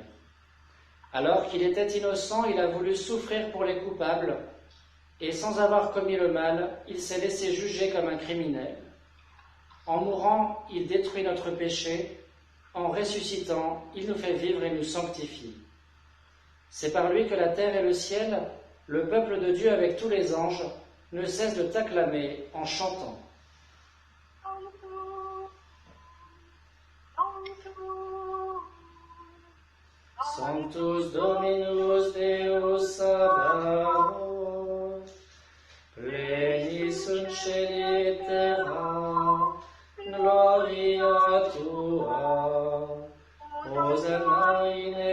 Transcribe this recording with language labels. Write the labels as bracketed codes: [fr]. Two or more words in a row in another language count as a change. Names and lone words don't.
[fr] Alors qu'il était innocent, il a voulu souffrir pour les coupables, et sans avoir commis le mal, il s'est laissé juger comme un criminel. En mourant, il détruit notre péché, en ressuscitant, il nous fait vivre et nous sanctifie. C'est par lui que la terre et le ciel, le peuple de Dieu avec tous les anges, ne cessent de t'acclamer en chantant. [la] Sanctus Dominus Deus Sabaoth, plenis sunt caeli et terra, gloria tua, Hosanna in